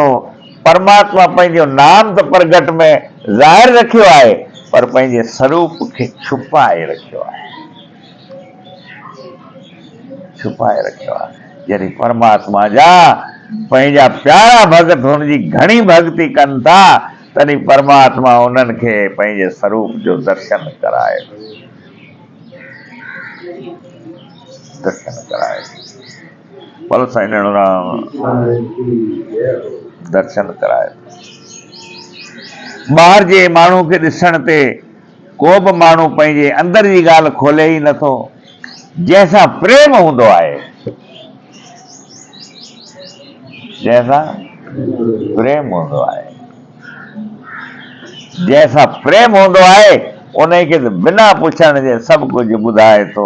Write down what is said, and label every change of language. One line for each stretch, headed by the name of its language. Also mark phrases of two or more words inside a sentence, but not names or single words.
Sindhi: परमात्मा पंहिंजो नाम त प्रगट में ज़ाहिर रखियो आहे, पर पंहिंजे स्वरूप खे छुपाए रखियो आहे, छुपाए रखियो आहे। जॾहिं परमात्मा जा पंहिंजा प्यारा भगत हुनजी घणी भक्ति कनि था, तॾहिं परमात्मा उन्हनि खे पंहिंजे स्वरूप जो दर्शन कराए, दर्शन कराए। बोलो साईं राम, दर्शन कराए। ॿाहिरि जे माण्हू खे ॾिसण ते को बि माण्हू पंहिंजे अंदर जी ॻाल्हि खोले ई नथो। जंहिंसां प्रेम हूंदो आहे, जंहिंसां प्रेम हूंदो आहे, जंहिंसां प्रेम हूंदो आहे उन खे त बिना पुछण जे सभु कुझु ॿुधाए थो।